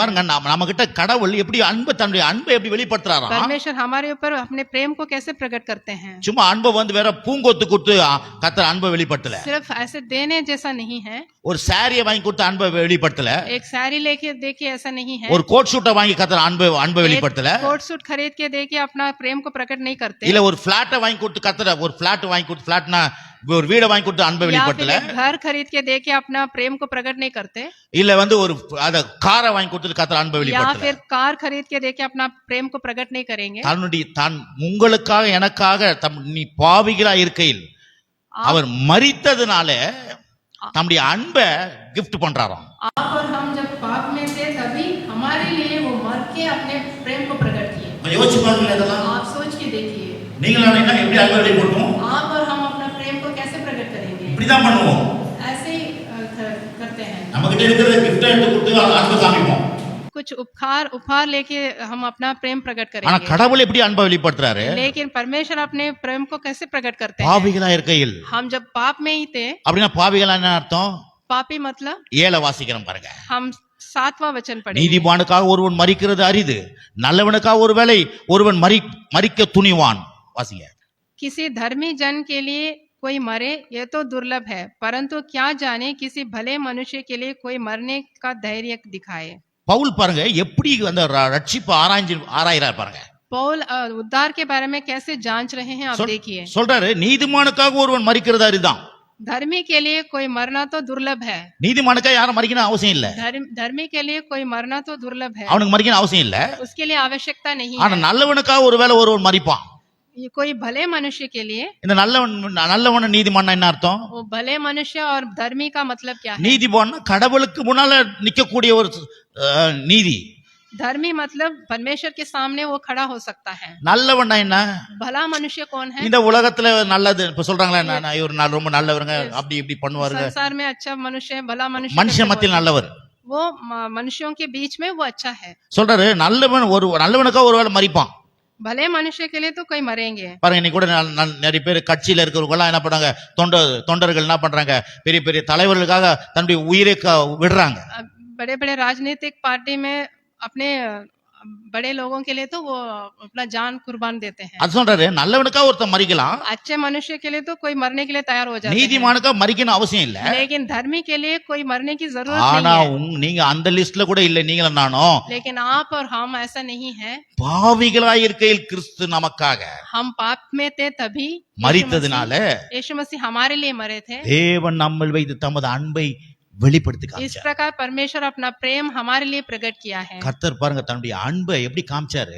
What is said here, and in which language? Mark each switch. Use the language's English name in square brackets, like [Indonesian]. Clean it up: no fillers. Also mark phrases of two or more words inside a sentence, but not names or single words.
[Tamil] பாருங்க, நம்ம கிட்ட கடவுள் எப்படி தன்னுடைய அன்பை எப்படி வெளிப்படுத்துறாராம். [Hindi] परमेश्वर हमारे ऊपर अपने प्रेम को कैसे प्रकट करते हैं। [Tamil] சும்மா அன்பை வேற பூங்கொத்து கொடுத்து கர்த்தர் அன்பை வெளிப்படுத்தல. [Hindi] सिर्फ ऐसे देने जैसा नहीं है, [Tamil] ஒரு சாரியை வாங்கி கொடுத்து அன்பை வெளிப்படுத்தல. [Hindi] एक साड़ी लेके देके ऐसा नहीं है, [Tamil] ஒரு [English] coat suit [Tamil] வாங்கி கர்த்தர் அன்பை வெளிப்படுத்தல. [English] coat suit [Hindi] खरीद के देके अपना प्रेम को प्रकट नहीं करते। [Tamil] இல்ல ஒரு பிளாட்டை வாங்கி கொடுத்து கர்த்தர் ஒரு பிளாட் வாங்கி கொடுத்து, பிளாட்னா ஒரு வீடை வாங்கி கொடுத்து அன்பை வெளிப்படுத்தல. [Hindi] घर खरीद के देके अपना प्रेम को प्रकट नहीं करते। [Tamil] இல்ல ஒரு காரை வாங்கி கொடுத்து கர்த்தர் அன்பை வெளிப்படுத்தல. [Hindi] या फिर कार खरीद के देके अपना प्रेम को प्रकट नहीं करेंगे। [Tamil] தான் உங்களுக்காக எனக்காக நீ பாவிகளா இருக்கையில் அவர் மரித்ததுனால தம்முடைய அன்பை கிஃப்ட் பண்றாராம். [Hindi] आप और हम जब पाप में थे तभी हमारे लिए वो मर के अपने प्रेम को प्रकट किए। [Tamil] யோசிச்சு பாருங்க, இதெல்லாம் [Hindi] आप सोच के देखिए, [Tamil] நீங்களான என்ன எப்படி அன்பை வெளிப்படுத்துவோம்? [Hindi] आप और हम अपना प्रेम को कैसे प्रकट करेंगे। [Tamil] இப்படிதான் பண்ணுவோம். [Hindi] ऐसे ही करते हैं। [Tamil] நம்ம கிட்ட இருக்கிற கிஃப்ட் எடுத்து கொடுத்து அன்பை காமிப்போம். [Hindi] कुछ उपहार लेके हम अपना प्रेम प्रकट [Tamil] ஆனா [Hindi] करेंगे। [Tamil] கடவுள் எப்படி அன்பை வெளிப்படுத்துறாரு? [Hindi] लेकिन परमेश्वर अपने प्रेम को कैसे प्रकट करते हैं। [Tamil] பாவிகளா இருக்கையில், [Hindi] हम जब पाप में ही थे, [Tamil] அப்படின்னா பாவிகளா என்ன அர்த்தம்? [Hindi] पापी मतलब [Tamil] 7 வாசிக்கிறோம் பாருங்க. [Hindi] हम 7वां वचन पढ़ेंगे। [Tamil] நீதிமானுக்காக ஒருவன் மரிக்கிறது அரிது, நல்லவனுக்காக ஒருவேளை ஒருவன் மரிக்க துணிவான். வாசிங்க. [Hindi] किसी धर्मी जन के लिए कोई मरे ये तो दुर्लभ है, परंतु क्या जाने किसी भले मनुष्य के लिए कोई मरने का धैर्य दिखाए। [Tamil] பவுல் பாருங்க எப்படி அந்த ரட்சிப்பு ஆராய்றார் பாருங்க. [Hindi] पौल उद्धार के बारे में कैसे जांच रहे हैं आप देखिए। [Tamil] சொல்றாரு, நீதிமானுக்காக ஒருவன் மரிக்கிறது அரிதான். [Hindi] धर्मी के लिए कोई मरना तो दुर्लभ है। [Tamil] நீதிமானுக்காக யாரும் மரிக்கணும் அவசியம் இல்ல. [Hindi] धर्मी के लिए कोई मरना तो दुर्लभ है, [Tamil] அவனுக்கு மரிக்கணும் அவசியம் இல்ல. [Hindi] उसके लिए आवश्यकता नहीं [Tamil] ஆனா [Hindi] है। [Tamil] நல்லவனுக்காக ஒருவேளை ஒருவன் மரிப்பான். [Hindi] ये कोई भले मनुष्य के लिए, [Tamil] இந்த நல்லவன் நீதிமான் என்ன அர்த்தம்? [Hindi] वो भले मनुष्य और धर्मी का मतलब क्या है। [Tamil] நீதிமான் கடவுளுக்கு முன்னால நிக்கக்கூடிய ஒரு நீதி. [Hindi] धर्मी मतलब परमेश्वर के सामने वो खड़ा हो सकता है। [Tamil] நல்லவன் என்ன? [Hindi] भला मनुष्य कौन है। [Tamil] இந்த உலகத்துல நல்லது இப்ப சொல்றாங்களே, இவர் ரொம்ப நல்லவருங்க, அப்படி இப்படி பண்ணுவாருங்க. [Hindi] संसार में अच्छा मनुष्य है, भला मनुष्य [Tamil] மனுஷன் மத்தியில் நல்லவர், [Hindi] वो मनुष्यों के बीच में वो अच्छा है। [Tamil] சொல்றாரு, நல்லவனுக்காக ஒருவேளை மரிப்பான். [Hindi] भले मनुष्य के लिए तो कोई मरेंगे। [Tamil] பாருங்க, இன்னைக்கு கூட நிறைய பேர் கட்சியில இருக்கிறவங்க எல்லாம் என்ன பண்றாங்க, தொண்டர்கள் என்ன பண்றாங்க, பெரிய பெரிய தலைவர்களுக்காக தன்னுடைய உயிரை விடுறாங்க. [Hindi] बड़े बड़े राजनीतिक पार्टी में अपने बड़े लोगों के लिए तो वो अपना जान कुर्बान देते हैं। [Tamil] அது சொல்றாரு, நல்லவனுக்கா ஒருத்தன் மறிக்கலாம், [Hindi] अच्छे मनुष्य के लिए तो कोई मरने के लिए तैयार हो जाते हैं, [Tamil] நீதிமானுக்கா மறிக்கணும் அவசியம் இல்ல. [Hindi] लेकिन धर्मी के लिए कोई मरने की जरूरत [Tamil] ஆனா [Hindi] नहीं है। [Tamil] நீங்க அந்த லிஸ்ட்ல கூட இல்ல, நீங்களும் நானும் [Hindi] लेकिन आप और हम ऐसा नहीं है। [Tamil] பாவிகளாய் இருக்கையில் கிறிஸ்து நமக்காக [Hindi] हम पाप में थे तभी [Tamil] மரித்ததினால [Hindi] यीशु मसीह हमारे लिए मरे थे। [Tamil] தேவன் நம்மில் வைத்து தமது அன்பை வெளிப்படுத்தி [Hindi] इस [Tamil] காமிச்சார். [Hindi] प्रकार परमेश्वर अपना प्रेम हमारे लिए प्रकट किया है। [Tamil] கர்த்தர் பாருங்க தன்னுடைய அன்பை எப்படி காமிச்சாரு.